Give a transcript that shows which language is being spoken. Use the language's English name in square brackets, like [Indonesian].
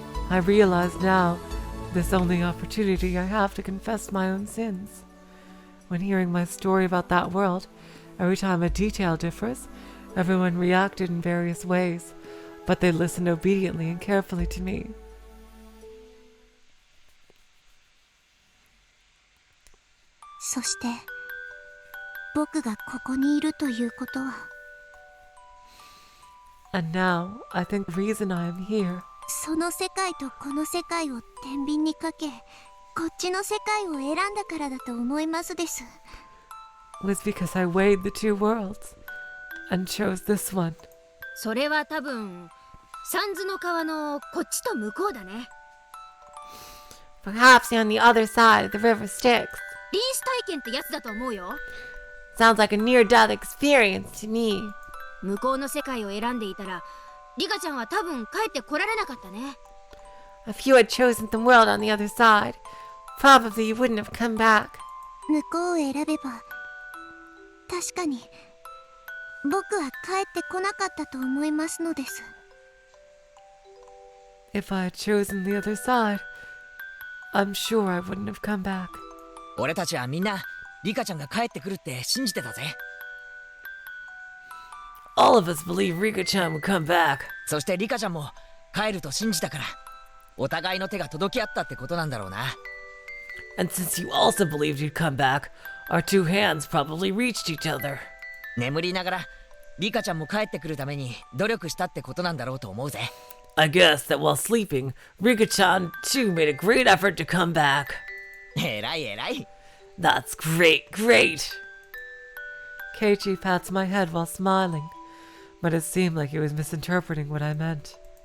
[English] I realize now this only opportunity I have to confess my own sins. When hearing my story about that world, every time a detail differs, everyone reacted in various ways, but they listened obediently and carefully to me. [Japanese] そして僕がここにいるということは、 [English] And now, I think the reason I am here [Japanese] その世界とこの世界を天秤にかけ、こっちの世界を選んだからだと思いますです。 [English] was because I weighed the two worlds and chose this one. [Japanese] それは多分三途の川のこっちと向こうだね。 [English] Perhaps on the other side of the river Styx. [Japanese] 臨死体験ってやつだと思うよ。 [English] Sounds like a near-death experience to me. [Japanese] 向こうの世界を選んでいたらリカちゃんは多分帰ってこられなかったね。 [English] If you had chosen the world on the other side, probably you wouldn't have come back. [Japanese] 向こうを選べば確かに僕は帰ってこなかったと思いますのです。 [English] If I had chosen the other side, I'm sure I wouldn't have come back. [Japanese] 俺たちはみんなリカちゃんが帰ってくるって信じてたぜ。 [English] All of us believe Rika-chan would come back. [Japanese] そしてリカちゃんも帰ると信じたから、お互いの手が届き合ったってことなんだろうな。 [English] And since you also believed you'd come back, our two hands probably reached each other. [Japanese] 眠りながらリカちゃんも帰ってくるために努力したってことなんだろうと思うぜ。 [English] I guess that while sleeping, Rika-chan too made a great effort to come back. [Japanese] 偉い偉い。 [English] That's great, great. Keiichi pats my head while smiling, but it seemed like he was misinterpreting what I meant.